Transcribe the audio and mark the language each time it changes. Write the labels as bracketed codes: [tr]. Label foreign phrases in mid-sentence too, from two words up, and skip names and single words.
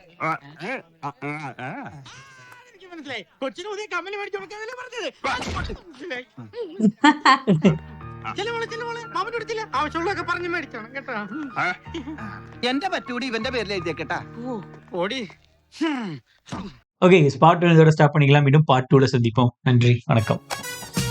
[ml] എനിക്ക് മനസ്സിലായി. കൊച്ചിന് പുതിയ കമ്മല് മേടിച്ചു കൊടുക്കാനല്ലേ പറഞ്ഞത്. മാമൻ കൊടുത്തില്ല, ആവശ്യമുള്ളതൊക്കെ പറഞ്ഞു മേടിക്കണം കേട്ടോ. എന്റെ പറ്റൂടി ഇവന്റെ പേരിൽ എഴുതിയേക്കട്ടാ. ഓടി. [ta] ஓகே, பார்ட் 1 இதோட ஸ்டாப் பண்ணிக்கலாம். மீண்டும் பார்ட் 2ல சந்திப்போம். நன்றி, வணக்கம்.